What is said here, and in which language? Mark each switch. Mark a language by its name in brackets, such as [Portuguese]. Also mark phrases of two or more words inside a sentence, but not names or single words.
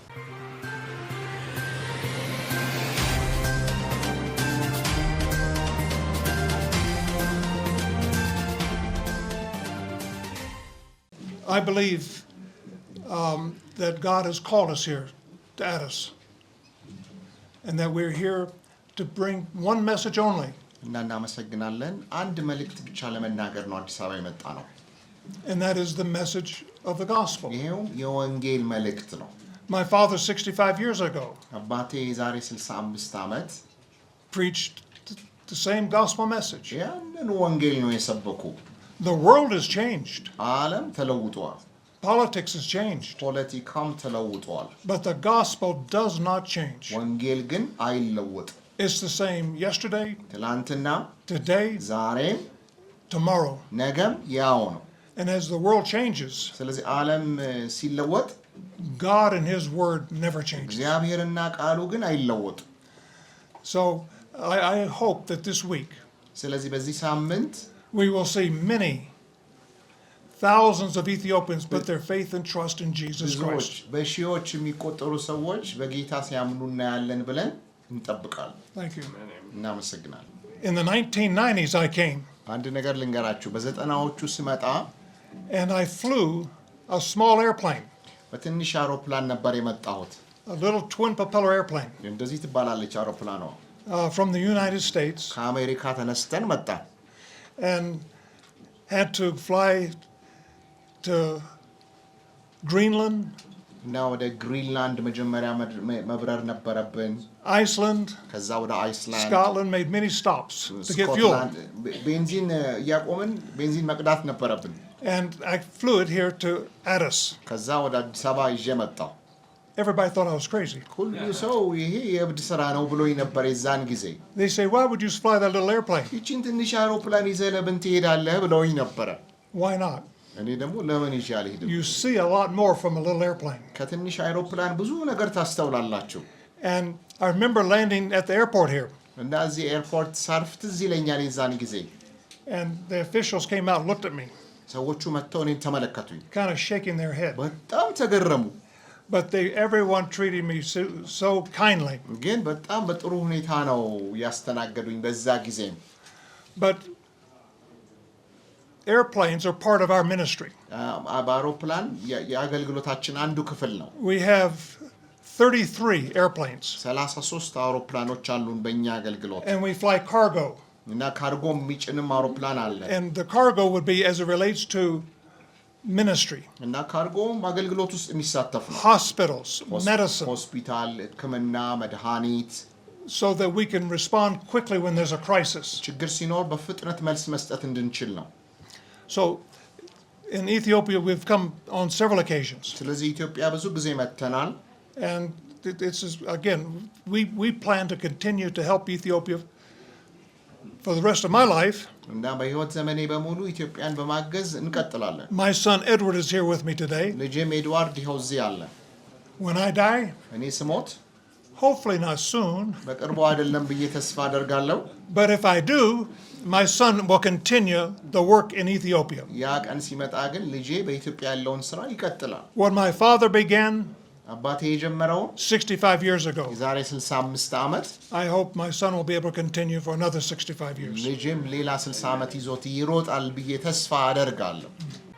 [English] I believe that God has called us here to Addis, and that we're here to bring one message only, [Amharic] እና እናመሰግናለን። አንድ መልእክት ብቻ ለመናገር ነው አዲስ አበባ የመጣ ነው። [English] and that is the message of the gospel. [Amharic] ይሄው የወንጌል መልእክት ነው። [English] My father, 65 years ago, [Amharic] አባቴ የዛሬ 65 ዓመት [English] preached the same gospel message. [Amharic] ያንን ወንጌል ነው የሰበኩ። [English] The world has changed. [Amharic] ዓለም ተለውጧል። [English] Politics has changed. [Amharic] ፖለቲካም ተለውጧል። [English] But the gospel does not change. [Amharic] ወንጌል ግን አይለወጥም። [English] It's the same yesterday, [Amharic] ትላንትና፣ [English] today, [Amharic] ዛሬም፣ [English] tomorrow. [Amharic] ነገም ያው ነው። [English] And as the world changes, [Amharic] ስለዚህ ዓለም ሲለወጥ [English] God and His word never changes. [Amharic] እግዚአብሔርና ቃሉ ግን አይለወጥም። [English] So I hope that this week [Amharic] ስለዚህ በዚህ ሳምንት [English] we will see many thousands of Ethiopians put their faith and trust in Jesus [Amharic] ብዙዎች [English] Christ. [Amharic] በሺዎች የሚቆጠሩ ሰዎች በጌታ ሲያምኑ እናያለን ብለን እንጠብቃለን። [English] Thank you. [Amharic] እናመሰግናለን። [English] In the 1990s, I came [Amharic] አንድ ነገር ልንገራችሁ። በ90ዎቹ ስመጣ [English] and I flew a small airplane, [Amharic] በትንሽ አውሮፕላን ነበር የመጣሁት። [English] a little twin propeller airplane, [Amharic] እንደዚህ ትባላለች አውሮፕላኗ። [English] from the United States, [Amharic] ከአሜሪካ ተነስተን መጣን [English] and had to fly to Greenland, [Amharic] እና ወደ ግሪንላንድ መጀመሪያ መብረር ነበረብን። [English] Iceland, [Amharic] ከዛ ወደ አይስላንድ፣ [English] Scotland, made many stops to get fuel. [Amharic] ስኮትላንድ ቤንዚን እያቆምን ቤንዚን መቅዳት ነበረብን። [English] And I flew it here to Addis. [Amharic] ከዛ ወደ አዲስ አበባ ይዤ መጣሁ። [English] Everybody thought I was crazy. [Amharic] ሁሉ ሰው ይሄ የእብድ ስራ ነው ብሎኝ ነበር የዛን ጊዜ። [English] They say, why would you fly that little airplane? [Amharic] ይቺን ትንሽ አውሮፕላን ይዘህ ለምን ትሄዳለህ ብለውኝ ነበረ። [English] Why not? [Amharic] እኔ ደግሞ ለምን ይዤ አልሄድም? [English] You see a lot more from a little airplane. [Amharic] ከትንሽ አውሮፕላን ብዙ ነገር ታስተውላላችሁ። [English] And I remember landing at the airport here. [Amharic] እና እዚህ ኤርፖርት ሳርፍ ትዝ ይለኛል የዛን ጊዜ። [English] And the officials came out and looked at me, [Amharic] ሰዎቹ መጥተው እኔን ተመለከቱኝ። [English] kind of shaking their head. [Amharic] በጣም ተገረሙ። [English] But everyone treated me so kindly. [Amharic] ግን በጣም በጥሩ ሁኔታ ነው ያስተናገዱኝ በዛ ጊዜም። [English] But airplanes are part of our ministry. [Amharic] በአውሮፕላን የአገልግሎታችን አንዱ ክፍል ነው። [English] We have 33 airplanes. [Amharic] 33 አውሮፕላኖች አሉን በእኛ አገልግሎት። [English] And we fly cargo. [Amharic] እና ካርጎ የሚጭንም አውሮፕላን አለ። [English] And the cargo would be as it relates to ministry. [Amharic] እና ካርጎም አገልግሎት ውስጥ የሚሳተፍ ነው። [English] Hospitals, medicine, [Amharic] ሆስፒታል፣ ሕክምና፣ መድኃኒት [English] so that we can respond quickly when there's a crisis. [Amharic] ችግር ሲኖር በፍጥነት መልስ መስጠት እንድንችል ነው። [English] So in Ethiopia we've come on several occasions. [Amharic] ስለዚህ ኢትዮጵያ ብዙ ጊዜ መጥተናል። [English] And this is again we plan to continue to help Ethiopia for the rest of my life. [Amharic] እና በህይወት ዘመኔ በሙሉ ኢትዮጵያን በማገዝ እንቀጥላለን። [English] My son Edward is here with me today. [Amharic] ልጄም ኤድዋርድ ይኸው እዚህ አለ። [English] When I die, [Amharic] እኔ ስሞት [English] hopefully not soon, [Amharic] በቅርቡ አይደለም ብዬ ተስፋ አደርጋለሁ። [English] but if I do, my son will continue the work in Ethiopia. [Amharic] ያ ቀን ሲመጣ ግን ልጄ በኢትዮጵያ ያለውን ስራ ይቀጥላል። [English] What my father began [Amharic] አባቴ የጀመረው [English] 65 years ago, [Amharic] የዛሬ 65 ዓመት [English] I hope my son will be able to continue for another 65 years. [Amharic] ልጄም ሌላ 60 ዓመት ይዞት ይሮጣል ብዬ ተስፋ አደርጋለሁ።